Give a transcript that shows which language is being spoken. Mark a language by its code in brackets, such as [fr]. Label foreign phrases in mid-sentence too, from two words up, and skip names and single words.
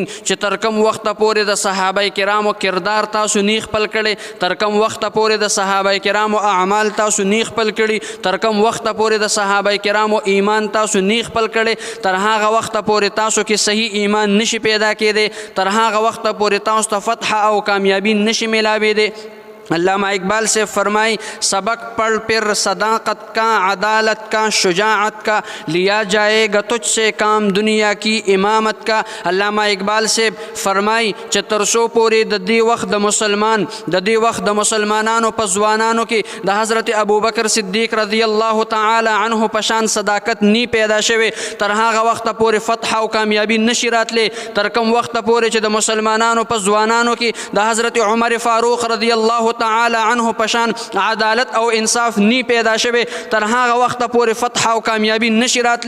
[ps] چې تر کوم وخت پورې د صحابه کرامو کردار تاسو نه خپل کړي، تر کوم وخت پورې د صحابه کرامو اعمال تاسو نه خپل کړي، تر کوم وخت پورې د صحابه کرامو ایمان تاسو نه خپل کړي، تر هغه وخت پورې تاسو کې صحیح ایمان نشي پیدا کېدی، تر هغه وخت پورې تاسو ته فتح او کامیابی نشي ملاوېدی. [ur] علامہ اقبال سے فرمائی سبق پڑھ پھر صداقت کا، عدالت کا، شجاعت کا، لیا جائے گا تجھ سے کام دنیا کی امامت کا. [ps] علامہ اقبال [ur] سے فرمائی [ps] چې ترسو پوری د دې وخت د مسلمان د دې وخت د مسلمانانو په ځوانانو کې د حضرت ابوبکر صدیق [ar] رضی الله تعالی عنه [ps] په شان صداقت نی پیدا شوی، تر هغه وخت پورې فتح او کامیابی نشي راتلی. تر کوم وخت پورې چې د مسلمانانو په ځوانانو کې د حضرت عمر فاروق [ar] رضی الله تعالی عنه [ps] پشان عدالت او انصاف نی پیدا شوی، تر هغه وخت پورې فتح او کامیابی نشي راتلی.